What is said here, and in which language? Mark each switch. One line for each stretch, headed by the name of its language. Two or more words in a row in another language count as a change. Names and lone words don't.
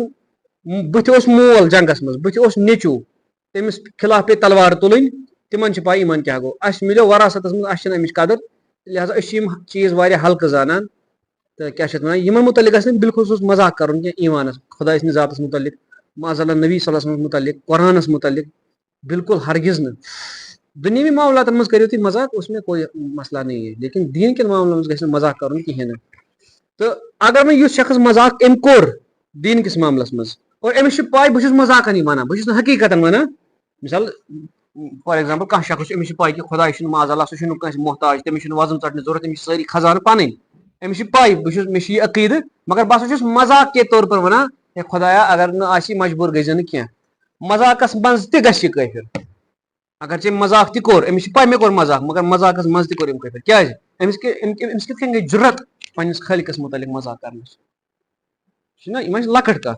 Kashmiri: بٕتھِ اوس مول جنگس منٛز بٕتھِ اوس نیٚچوٗ تٔمِس خِلاف پیٚیہِ تلوار تُلٕنۍ. تِمن چھِ پاے ایٖمان کیاہ گوٚو. اَسہِ مِلیو وراثتس منٛز اَسہِ چھِنہٕ اَمِچ قدر. لہٰذا أسۍ چھِ یِم چیٖز واریاہ ہلکہٕ زانان. تہٕ کیاہ چھِ اَتھ وَنان یِمن مُتعلق گژھِ نہٕ بالخصوٗص مذاق کَرُن کینٛہہ. ایٖمانس خۄداے سٕنٛدِس ذاتس مُتعلق
Arabic: معاذ اللہ
Kashmiri: نبی
Arabic: صلی اللہ علیہ وسلمس
Kashmiri: مُتعلق قرآنس مُتعلق بالکل ہرگز نہٕ. دُنیوی معاملاتن منٛز کٔرِو تُہۍ مذاق
Urdu: اس میں کوئی مسئلہ نہیں ہے لیکن
Kashmiri: دیٖن کٮ۪ن معاملن منٛز گژھِ نہٕ مذاق کَرُن کِہینۍ نہٕ. تہٕ اگر وۄنۍ یُس شخص مذاق أمۍ کوٚر دیٖن کِس معاملس منٛز اور أمِس چھِ پاے بہٕ چھُس مذاقن یہِ وَنان بہٕ چھُس نہٕ حقیٖقتن وَنان. مِثال
English: for example
Kashmiri: کانٛہہ شخص چھُ أمِس چھِ پاے کہِ خۄداے چھُنہٕ
Arabic: معاذ اللہ
Kashmiri: سُہ چھُنہٕ کٲنٛسہِ محتاج تٔمِس چھُنہٕ وزُم ژَٹنٕچ ضوٚرتھ تٔمِس چھِ سٲری خزانہٕ پَنٕنۍ. أمِس چھِ پاے بہٕ چھُس مےٚ چھُ یہِ عقیٖدٕ مگر بہٕ ہسا چھُس
Urdu: مذاق کے طور پر
Kashmiri: وَنان ہے خۄدایا اگر نہٕ آسی مجبوٗر گٔژھۍ زِ نہٕ کینٛہہ. مذاقس منٛز تہِ گژھِ یہِ کٲفِر. اگر ژےٚ مذاق تہِ کوٚر أمِس چھِ پاے مےٚ کوٚر مذاق مگر مذاقس منٛز تہِ کوٚر أمۍ کٲفِر. کیازِ أمِس کِتھ کٔنۍ گٔے جُرت پنٕنِس خٲلقس مُتعلق مذاق کرنٕچ. چھُنہ یِم چھِ لۄکٕٹ کَتھ.